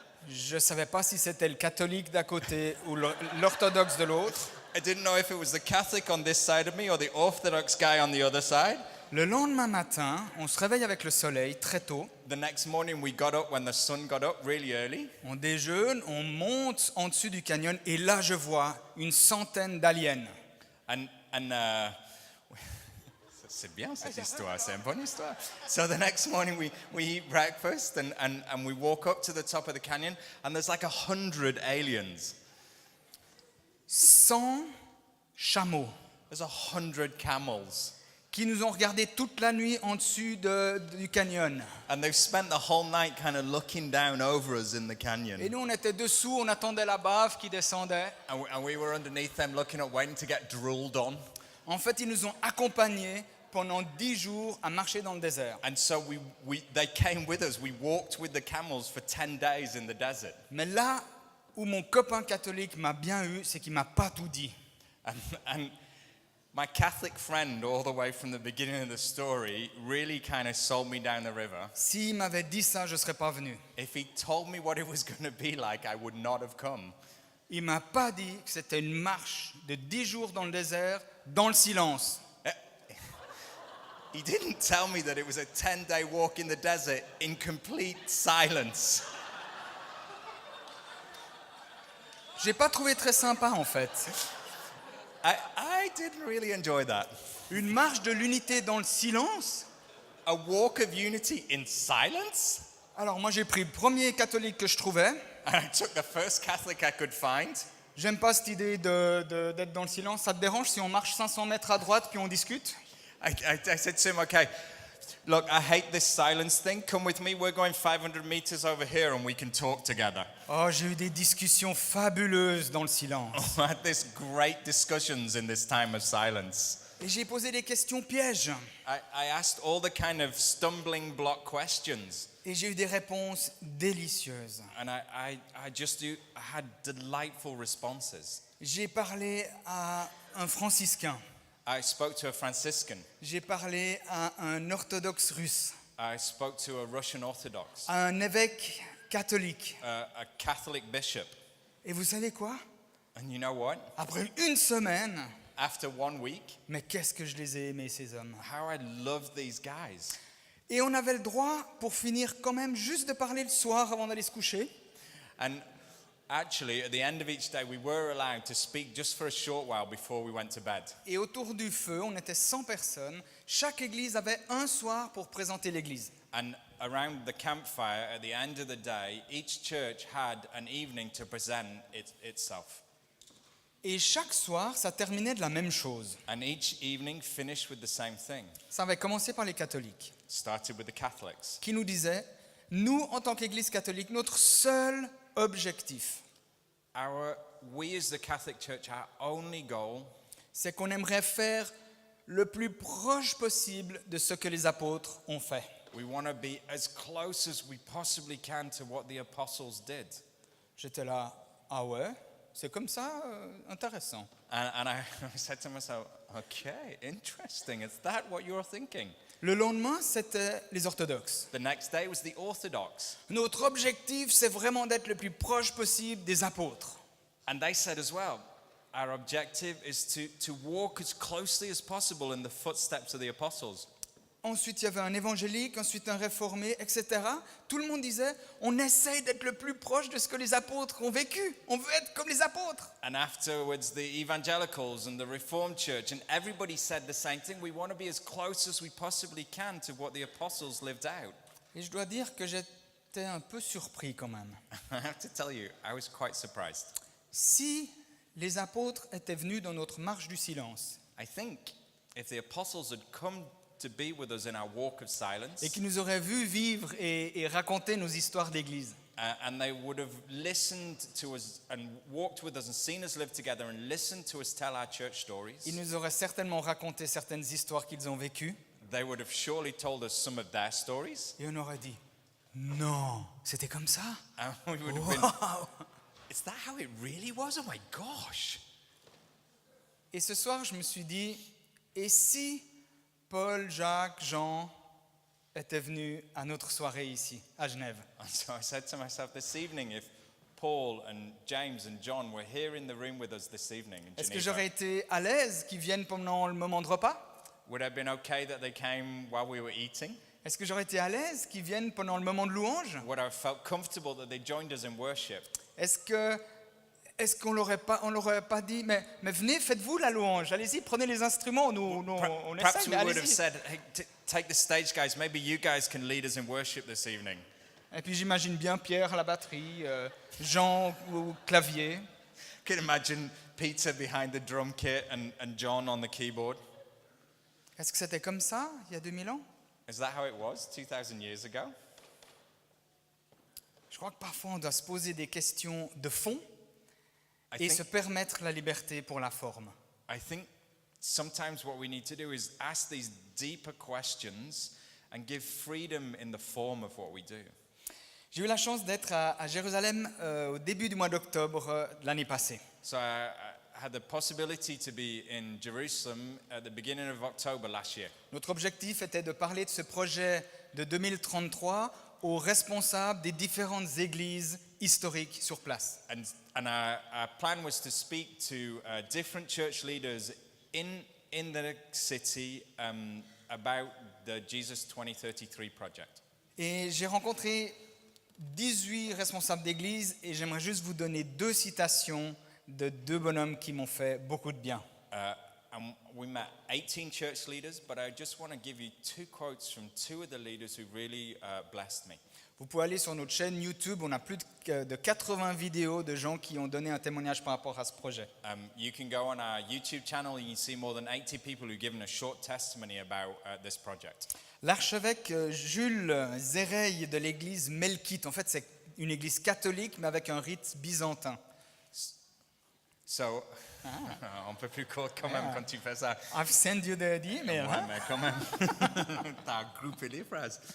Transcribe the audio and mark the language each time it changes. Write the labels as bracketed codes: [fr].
[fr] Je ne savais pas si c'était le catholique d'à côté ou l'orthodoxe de l'autre. [en] I didn't know if it was the Catholic on this side of me or the Orthodox guy on the other side. [fr] Le lendemain matin, on se réveille avec le soleil très tôt. [en] The next morning we got up when the sun got up really early. [fr] On déjeune, on monte en dessus du canyon et là je vois une centaine d'aliens. And c'est bien cette histoire, c'est une bonne histoire. [en] So the next morning we eat breakfast and we walk up to the top of the canyon and there's like 100 aliens. [fr] 100 chameaux [en] There's 100 camels. [fr] qui nous ont regardé toute la nuit en dessus du canyon. [en] And they've spent the whole night kind of looking down over us in the canyon. [fr] Et nous on était dessous, on attendait la bave qui descendait. [en] And we were underneath them looking up, waiting to get drooled on. [fr] En fait, ils nous ont accompagnés pendant 10 jours à marcher dans le désert. [en] And so they came with us. We walked with the camels for 10 days in the desert. [fr] Mais là où mon copain catholique m'a bien eu, c'est qu'il m'a pas tout dit. [en] And my Catholic friend, all the way from the beginning of the story, really kind of sold me down the river. [fr] S'il m'avait dit ça, je ne serais pas venu. [en] If he told me what it was going to be like, I would not have come. [fr] Il m'a pas dit que c'était une marche de 10 jours dans le désert, dans le silence. [en] He didn't tell me that it was a 10-day walk in the desert in complete silence. [fr] J'ai pas trouvé très sympa en fait. [en] I didn't really enjoy that. [fr] Une marche de l'unité dans le silence. [en] A walk of unity in silence? [fr] Alors moi j'ai pris le premier catholique que je trouvais. [en] And I took the first Catholic I could find. [fr] J'aime pas cette idée d'être dans le silence. Ça te dérange si on marche 500 mètres à droite puis on discute? [en] I said to him, okay, look, I hate this silence thing. Come with me. We're going 500 meters over here and we can talk together. [fr] Oh, j'ai eu des discussions fabuleuses dans le silence. [en] I had this great discussions in this time of silence. [fr] Et j'ai posé des questions pièges. [en] I asked all the kind of stumbling block questions. [fr] Et j'ai eu des réponses délicieuses. [en] And I had delightful responses. [fr] J'ai parlé à un franciscain. [en] I spoke to a Franciscan. [fr] J'ai parlé à un orthodoxe russe. [en] I spoke to a Russian Orthodox, [fr] À un évêque catholique. [en] a Catholic bishop. [fr] Et vous savez quoi? [en] And you know what? [fr] Après une semaine, [en] After 1 week, [fr] mais qu'est-ce que je les ai aimés ces hommes. [en] how I love these guys. [fr] Et on avait le droit, pour finir quand même, juste de parler le soir avant d'aller se coucher. [en] And actually, at the end of each day, we were allowed to speak just for a short while before we went to bed. [fr] Et autour du feu, on était 100 personnes. Chaque église avait un soir pour présenter l'église. [en] And around the campfire, at the end of the day, each church had an evening to present itself. [fr] Et chaque soir, ça terminait de la même chose. [en] And each evening finished with the same thing. [fr] Ça avait commencé par les catholiques, [en] Started with the Catholics. [fr] qui nous disaient, nous, en tant qu'église catholique, notre seul objectif, [en] We as the Catholic Church, our only goal [fr] c'est qu'on aimerait faire le plus proche possible de ce que les apôtres ont fait. [en] we want to be as close as we possibly can to what the apostles did. [fr] J'étais là, ah ouais, c'est comme ça, intéressant. [en] And I said to myself, okay, interesting. Is that what you're thinking? [fr] Le lendemain, c'était les orthodoxes. [en] The next day was the Orthodox. [fr] Notre objectif, c'est vraiment d'être le plus proche possible des apôtres. [en] And they said as well, our objective is to walk as closely as possible in the footsteps of the apostles. [fr] Ensuite, il y avait un évangélique, ensuite un réformé, etc. Tout le monde disait, on essaye d'être le plus proche de ce que les apôtres ont vécu. On veut être comme les apôtres. [en] And afterwards, the evangelicals and the Reformed Church, and everybody said the same thing. We want to be as close as we possibly can to what the apostles lived out. [fr] Et je dois dire que j'étais un peu surpris quand même. [en] I have to tell you, I was quite surprised. [fr] Si les apôtres étaient venus dans notre marche du silence [en] I think if the apostles had come to be with us in our walk of silence, [fr] et qu'ils nous auraient vus vivre et raconter nos histoires d'église, [en] and they would have listened to us and walked with us and seen us live together and listened to us tell our church stories, [fr] ils nous auraient certainement raconté certaines histoires qu'ils ont vécues [en] they would have surely told us some of their stories. [fr] et on aurait dit, non, c'était comme ça? [en] And we would have been, Wow. is that how it really was? Oh my gosh. [fr] Et ce soir, je me suis dit, et si Paul, Jacques, Jean étaient venus à notre soirée ici, à Genève? [en] And so I said to myself this evening, if Paul and James and John were here in the room with us this evening in [fr] Est-ce que [en] Geneva, [fr] j'aurais été à l'aise qu'ils viennent pendant le moment de repas? [en] would it have been okay that they came while we were eating? [fr] Est-ce que j'aurais été à l'aise qu'ils viennent pendant le moment de louange? [en] Would I have felt comfortable that they joined us in worship? [fr] Est-ce qu'on l'aurait pas dit, mais venez, faites-vous la louange, allez-y, prenez les instruments, nous on [en] Perhaps [fr] essaye, [en] we [fr] mais [en] would have [fr] allez-y. [en] said, hey, take the stage, guys. Maybe you guys can lead us in worship this evening. [fr] Et puis j'imagine bien Pierre à la batterie, Jean au clavier. [en] Can you imagine Peter behind the drum kit and John on the keyboard? [fr] Est-ce que c'était comme ça, il y a 2000 ans? [en] Is that how it was 2,000 years ago? [fr] Je crois que parfois on doit se poser des questions de fond [en] I [fr] et se [en] think, [fr] permettre la liberté pour la forme. [en] I think sometimes what we need to do is ask these deeper questions and give freedom in the form of what we do. [fr] J'ai eu la chance d'être à Jérusalem au début du mois d'octobre de l'année passée. [en] So I had the possibility to be in Jerusalem at the beginning of October last year. [fr] Notre objectif était de parler de ce projet de 2033 aux responsables des différentes églises historiques sur place. [en] And our plan was to speak to different church leaders in the city about the Jesus 2033 project. [fr] Et j'ai rencontré 18 responsables d'église et j'aimerais juste vous donner 2 citations de 2 bonhommes qui m'ont fait beaucoup de bien. [en] And we met 18 church leaders, but I just want to give you 2 quotes from 2 of the leaders who really blessed me. [fr] Vous pouvez aller sur notre chaîne YouTube, on a plus de 80 vidéos de gens qui ont donné un témoignage par rapport à ce projet. [en] You can go on our YouTube channel and you can see more than 80 people who've given a short testimony about this project. [fr] L'archevêque Jules Zéreille de l'église Melkite, en fait c'est une église catholique mais avec un rite byzantin. So, on peut plus court quand même quand tu fais ça. [en] I've sent you the email. [fr] Ouais, mais quand même, t'as groupé les phrases.